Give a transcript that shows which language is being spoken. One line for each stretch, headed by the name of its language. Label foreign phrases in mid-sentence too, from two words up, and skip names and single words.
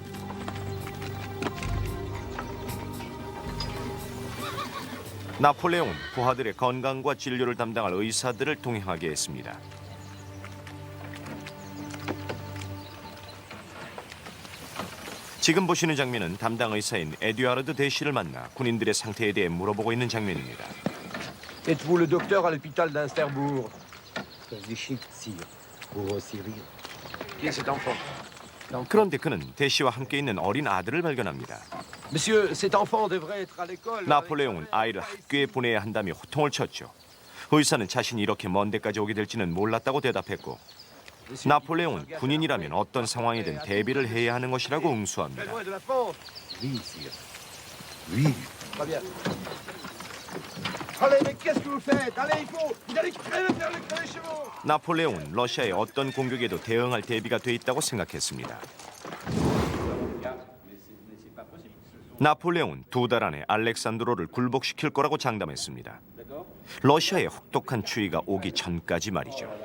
Korean: 나폴레옹은 부하들의 건강과 진료를 담당할 의사들을 동행하게 했습니다. 지금 보시는 장면은 담당 의사인 에듀아르드 데시를 만나 군인들의 상태에 대해 물어보고 있는 장면입니다.
French: Êtes-vous le docteur à l'hôpital d'Insterbourg? Des chiffres, sire. Pour Cyril. Qui est cet enfant?
Korean: 그런데 그는 데시와 함께 있는 어린 아들을 발견합니다.
French: Monsieur, cet enfant devrait être à l'école.
Korean: 나폴레옹은 아이를 학교에 보내야 한다며 호통을 쳤죠. 의사는 자신이 이렇게 먼 데까지 오게 될지는 몰랐다고 대답했고 나폴레옹은 군인이라면 어떤 상황이든 대비를 해야 하는 것이라고 응수합니다.
French: Loin de la pente. Oui, sire. Oui. Très bien. Allez, mais qu'est-ce que vous faites? Allez, vous allez crever, faire le crever chez vous.
Korean: 나폴레옹은 러시아의 어떤 공격에도 대응할 대비가 돼 있다고 생각했습니다. 나폴레옹은 2달 안에 알렉산드로를 굴복시킬 거라고 장담했습니다. 러시아의 혹독한 추위가 오기 전까지 말이죠.